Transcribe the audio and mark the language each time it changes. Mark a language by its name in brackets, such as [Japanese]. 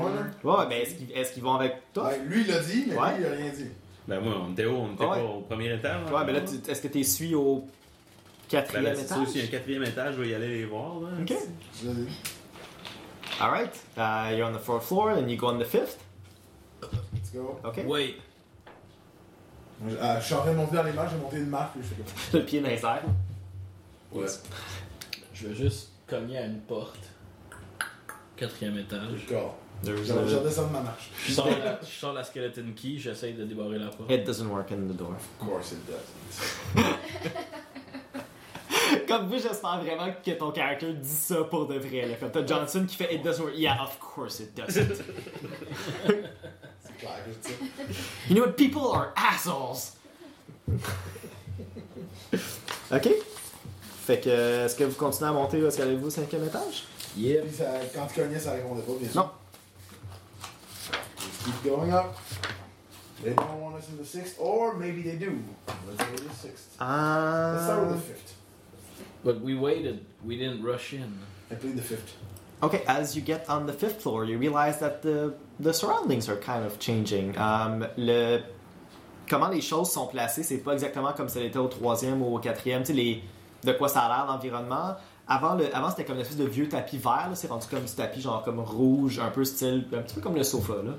[French] corner? Ouais, mais est-ce qu'ils vont avec toi? Ouais, lui, il l'a dit, mais ouais. Lui, il a rien dit. Ben moi, on était où? On était pas au premier étage? Ouais, mais là, est-ce que t'es suivi au... Quatrième ben là, étage. C'est aussi un quatrième étage, je vais y aller les voir. Là. Ok. [English] All right. You're on the fourth floor, then you go on the fifth. Let's go. Okay. Wait. [French] Je suis en train de monter dans les marches, j'ai monté une marche. Je le pied dans les airs. Ouais. Je vais juste cogner à une porte. Quatrième étage. D'accord. Je redescends ma marche. Je sors la skeleton key, j'essaye de débarrer la porte. [English] It doesn't work in the door. Of course it doesn't. [French] Comme vous, j'espère vraiment que ton character dit ça pour de vrai. Là. T'as Johnson qui fait « [English] It doesn't work ». Yeah, of course it doesn't. [French] C'est clair, c'est ça. [English] You know what? People are assholes! OK. [French] Fait que, est-ce que vous continuez à monter? Est-ce qu'avez vous au cinquième étage? [English] Yeah. [French] Puis ça, quand tu connais, ça répondait pas, bien sûr. Non. [English] Just keep going up. They don't want us in the sixth, or maybe they do. Let's go to the sixth. Let's start with the fifth. But we waited. We didn't rush in. I played the fifth. Okay, as you get on the fifth floor, you realize that the surroundings are kind of changing. [French] Comment les choses sont placées, c'est pas exactement comme ça l'était au troisième ou au quatrième. Tu sais, de quoi ça a l'air l'environnement. Avant, c'était comme une espèce de vieux tapis vert. Là, c'est rendu comme du tapis genre comme rouge, un peu style, un petit peu comme le sofa.